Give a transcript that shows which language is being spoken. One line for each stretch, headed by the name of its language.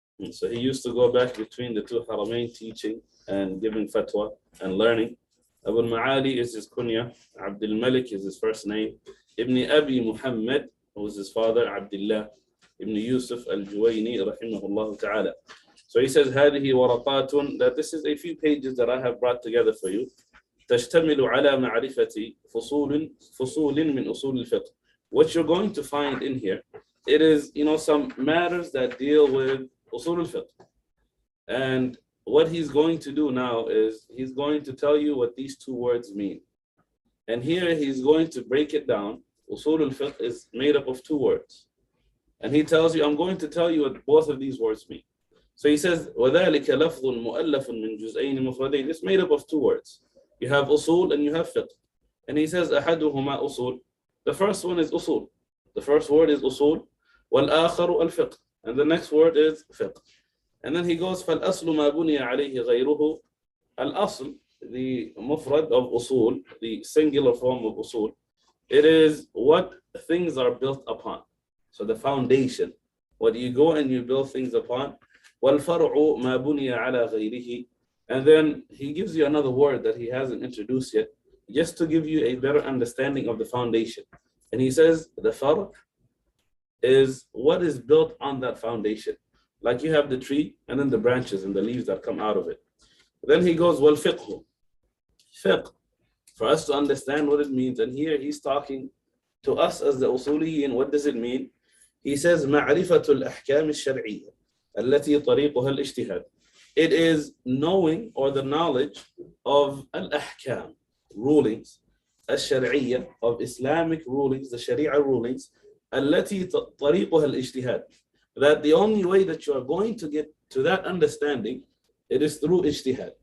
English: So he used to go back between the two Haramain, teaching and giving fatwa and learning. Abu al-Ma'ali is his kunya. Abdul Malik is his first name. Ibn Abi Muhammad, who was his father, Abdullah ibn Yusuf al-Juwayni, rahimahullah ta'ala. So he says,
Arabic: هذه ورقات,
English: that this is a few pages that I have brought together for you.
Arabic: تشتمل على معرفة فصول من أصول الفقه.
English: What you're going to find in here, it is, some matters that deal with أصول الفقه. And what he's going to do now is he's going to tell you what these two words mean. And here he's going to break it down. Usul al-fiqh is made up of two words. And he tells you, I'm going to tell you what both of these words mean. So he says,
Arabic: وَذَلِكَ لَفْظٌ مُؤَلَّفٌ مِنْ جُزْئَيْنِ مُفْرَدَيْنِ.
English: It's made up of two words. You have usul and you have fiqh. And he says, أَحَدُهُمَا usul. The first one is usul. The first word is usul.
Arabic: وَالْآخَرُ الْفِقْهِ.
English: And the next word is fiqh. And then he goes,
Arabic: فَالْأَصْلُ مَا بُنِيَ عَلَيْهِ غَيْرُهُ.
English: Al-asl, the mufrad of usul, the singular form of usul, it is what things are built upon. So the foundation, what you go and you build things upon.
Arabic: وَالْفَرْعُ مَا بُنِيَ عَلَى غَيْرِهِ.
English: And then he gives you another word that he hasn't introduced yet, just to give you a better understanding of the foundation. And he says the far' is what is built on that foundation. Like you have the tree and then the branches and the leaves that come out of it. Then he goes, well, fiqh. Fiqh, for us to understand what it means. And here he's talking to us as the usuliyin. What does it mean? He says,
Arabic: معرفة الأحكام الشرعية التي طريقها الاجتهاد.
English: It is knowing or the knowledge of al-ahkam, rulings, al-shar'iyya, of Islamic rulings, the Sharia rulings,
Arabic: التي طريقها الاجتهاد.
English: That the only way that you are going to get to that understanding, it is through ijtihad.